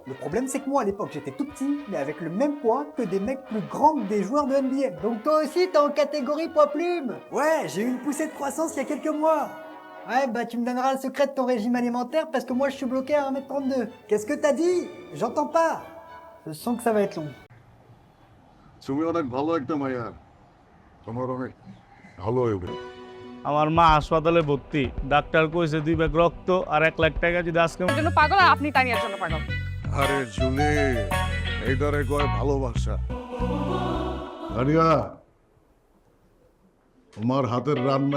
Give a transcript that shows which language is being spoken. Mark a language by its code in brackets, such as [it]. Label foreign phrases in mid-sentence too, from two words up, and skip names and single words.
[fr] Le problème, c'est que moi, à l'époque, j'étais tout petit, mais avec le même poids que des mecs plus grands que des joueurs de NBA. Donc toi aussi, t'es en catégorie poids plume. Ouais, j'ai eu une poussée de croissance il y a quelques mois. Ouais, bah tu me donneras le secret de ton régime alimentaire parce que moi, je suis bloqué à 1m32. Qu'est-ce que t'as dit? J'entends pas. Je sens que ça va être long. [bn] তুমি অনেক ভালো একটা মাইয়া তোমার অনেক ভালো হবে আমার মা হাসপাতালে ভর্তি ডাক্তার কইছে 2 ব্যাগ রক্ত আর 1 লাখ টাকা যদি আজকে জন্য পাগল আর আপনি তানিয়ার জন্য পাগল আরে জুলি এইটারে কয় ভালোবাসা দাঁড়িয়া তোমার হাতের রান্না